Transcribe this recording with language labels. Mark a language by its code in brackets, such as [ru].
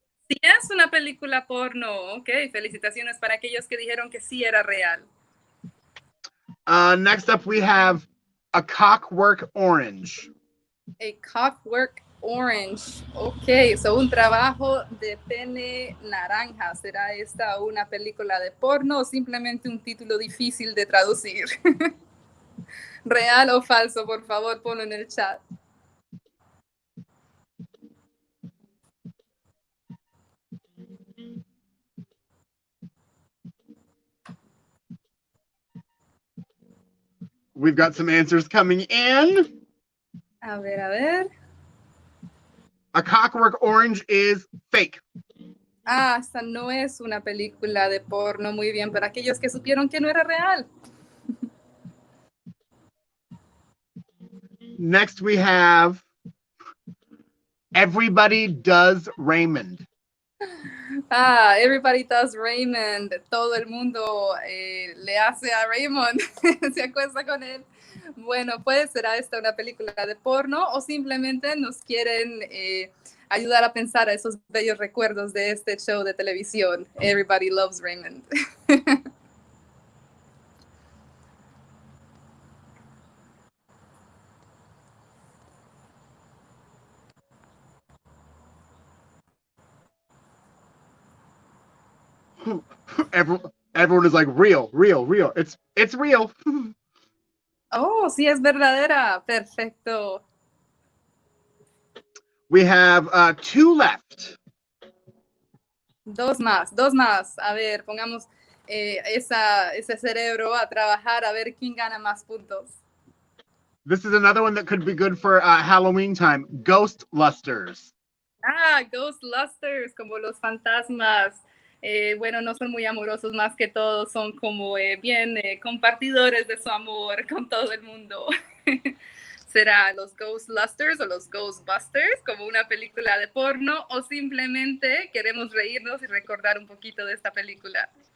[es] Sí, es una película porno. Ok, felicitaciones para aquellos que dijeron que sí era real. [en] Next up we have A Cockwork Orange. [es] A Cockwork Orange. Ok, so un trabajo de pene naranja. ¿Será esta una película de porno o simplemente un título difícil de traducir? ¿Real o falso? Por favor, ponlo en el chat. [en] We've got some answers coming in. [es] A ver. [en] A Cockwork Orange is fake. [es] Ah, esta no es una película de porno. Muy bien, para aquellos que supieron que no era real. [en] Next we have Everybody Does Raymond. Ah, Everybody Does Raymond. [es] Todo el mundo le hace a Raymond. Se acuesta con él. Bueno, pues será esta una película de porno o simplemente nos quieren ayudar a pensar a esos bellos recuerdos de este show de televisión. [en] Everybody Loves Raymond. Everyone is like real. It's real. [es] Oh, sí, es verdadera. Perfecto. [en] We have 2 left. [es] Dos más. A ver, pongamos ese cerebro a trabajar a ver quién gana más puntos. [en] This is another one that could be good for Halloween time. Ghost Lusters. [es] Ah, Ghost Lusters, como los fantasmas. Bueno, no son muy amorosos más que todo, son como bien compartidores de su amor con todo el mundo. ¿Será los Ghost Lusters o los Ghostbusters como una película de porno o simplemente queremos reírnos y recordar un poquito de esta película?